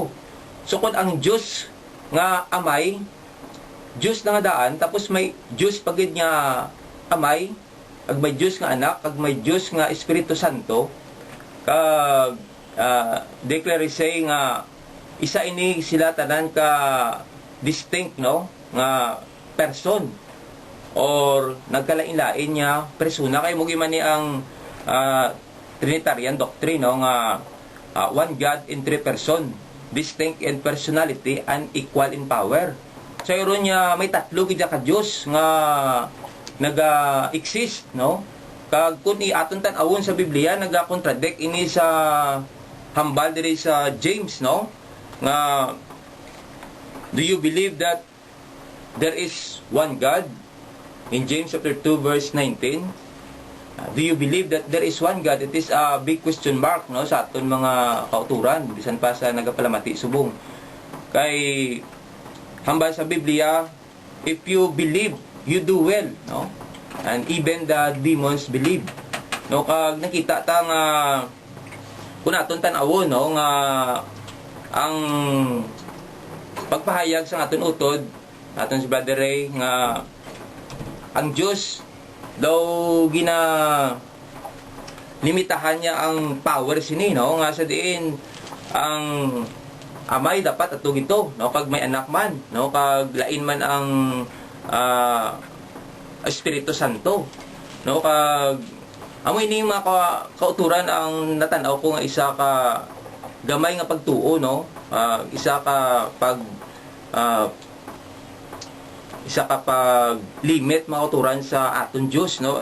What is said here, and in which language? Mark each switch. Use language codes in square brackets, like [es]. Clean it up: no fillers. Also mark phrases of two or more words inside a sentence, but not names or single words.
[hil] So kun ang Dios nga Amay, Dios na nga daan, tapos may Dios pagid nga Amay, kag may Dios nga Anak, kag may Dios nga Espiritu Santo, kag declare say nga isa ini sila tanan ka distinct, no, nga person or nagkalain-lain niya persona. Kay mugi man ni ang [en] Trinitarian doctrine, [hil] no, nga [en] one God in three person, distinct in personality and equal in power. [hil] So iron niya may tatlo gid ka Dios nga naga-exist, no. Kag kun aton tan-awon sa Biblia naga-contradict ini sa hambal diri sa James, no, nga [en] do you believe that there is one God? In James chapter 2 verse 19, do you believe that there is one God? It is a big question mark, [hil] no, sa aton mga kauturan bisan pa sa nagapalamati subong. Kay hambal sa Biblia, [en] if you believe, you do well, no, and even the demons believe, [hil] no. Kag nakita ta nga kung aton tan-awon, no, nga ang pagpahayag sa aton utod aton si Brother Ray nga ang Dios daw gina limitahan niya ang power sini, no, nga sa diin ang Amay dapat atong ito, no, kag may anak man, no, kag lain man ang Espiritu Santo, no, kag amo ini mga kauturan ang natanaw ko nga isa ka gamay nga pagtuo, no, isa ka pag limit mga kauturan sa aton Dios, no.